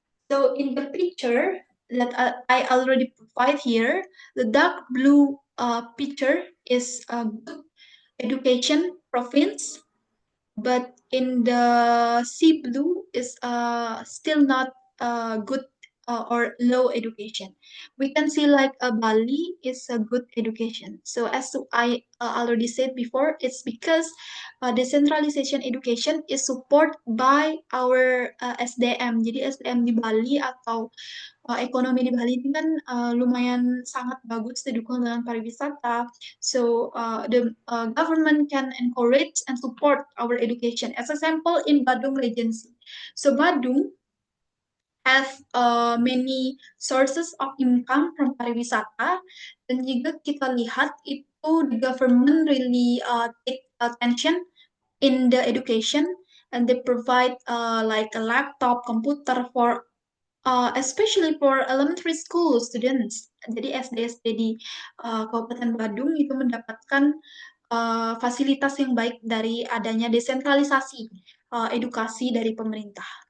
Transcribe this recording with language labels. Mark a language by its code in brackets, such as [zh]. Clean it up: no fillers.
[en] So in the picture that I already provide here, the dark blue picture is a good education province, but in the sea blue is still not good or low education. We can see like Bali is a good education. So as I already said before, it's because decentralization education is supported by our SDM. [id] Jadi SDM di Bali atau ekonomi di Bali ini kan lumayan sangat bagus didukung dengan pariwisata. [en] So the government can encourage and support our education. As example in Badung Regency. So Badung have many sources of income from pariwisata, [id] dan juga kita lihat itu [en] the government really take attention in the education, and they provide like a laptop, computer for especially for elementary school students. [id] Jadi SD-SD di Kabupaten Badung itu mendapatkan fasilitas yang baik dari adanya desentralisasi edukasi dari pemerintah.